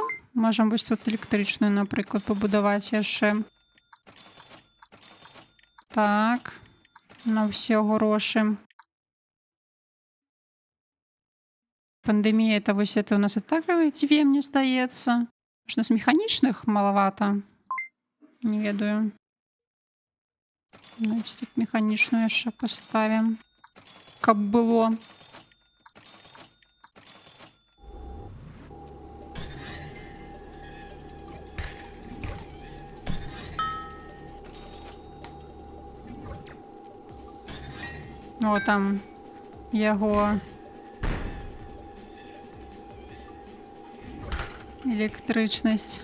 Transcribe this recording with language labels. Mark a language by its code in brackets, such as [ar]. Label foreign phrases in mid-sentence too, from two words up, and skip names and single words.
[uk] Можемо ось тут електричну, наприклад, побудувати ще. Так. На всі гроші. Пандемія, это ось це у нас і так дві, мені здається. [be] Может, у нас механічных малавата? Не ведаю. Давайте тут механічную яшчэ поставим. Каб было. О, там яго электрычнасць.